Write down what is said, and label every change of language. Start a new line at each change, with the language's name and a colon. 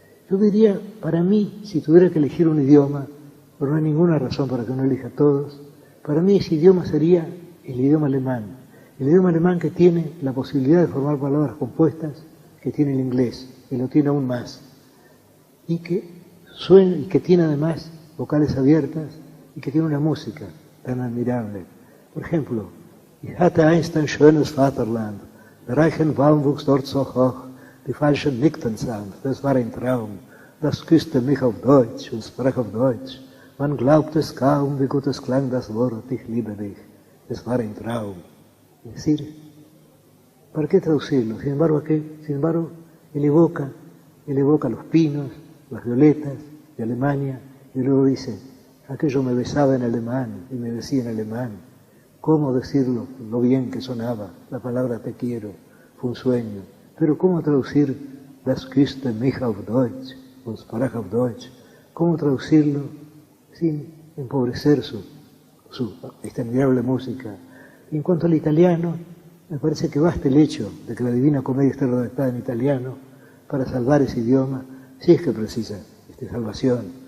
Spanish: Yo diría, para mí, si tuviera que elegir un idioma, pero no hay ninguna razón para que uno elija todos, para mí ese idioma sería el idioma alemán. El idioma alemán que tiene la posibilidad de formar palabras compuestas que tiene el inglés, que lo tiene aún más, y que suena y que tiene además vocales abiertas y que tiene una música tan admirable. Por ejemplo,
German: Ich hatte einst ein schönes Vaterland, der reichen Baum wuchs dort so hoch, die Falschen nickten sanft, das war ein Traum, das küsste mich auf Deutsch und sprach auf Deutsch. Man glaubt es kaum, wie gut es klang das Wort, ich liebe dich, das war ein Traum.
Spanish: Es decir, ¿para qué traducirlo? Sin embargo, él evoca los pinos, las violetas de Alemania, y luego dice, aquello me besaba en alemán y me decía en alemán. ¿Cómo decirlo? Lo bien que sonaba la palabra te quiero, fue un sueño. Pero ¿cómo traducir
German: das küsste mich auf Deutsch
Spanish: und sprach auf Deutsch? ¿Cómo traducirlo sin empobrecer su admirable música? Y en cuanto al italiano, me parece que basta el hecho de que la Divina Comedia esté redactada en italiano para salvar ese idioma, si es que precisa salvación.